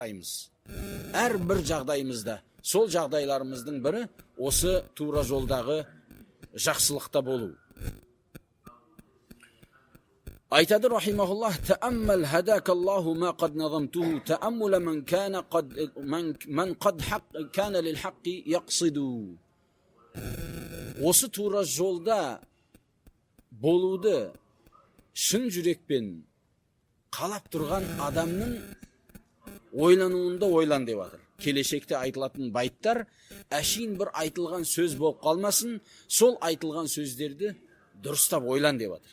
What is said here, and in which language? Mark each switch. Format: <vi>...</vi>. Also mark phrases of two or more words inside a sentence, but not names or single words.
<kk>Әрбір жағдайымызда, сол жағдайларымыздың бірі осы тура жолдағы жақсылықта болу.</kk> <ar>Айтады رحمه الله: "تأمل هداك الله ما قد نظمته تأمل من قد كان للحق يقصد."</ar> <kk>Осы тура жолда болуды шын жүрекпен қалап тұрған адамның ойлануында ойлан деп жатыр. Келешекте айтылатын байттар әшейін бір айтылған сөз болып қалмасын, сол айтылған сөздерді дұрыстап ойлан деп жатыр.</kk>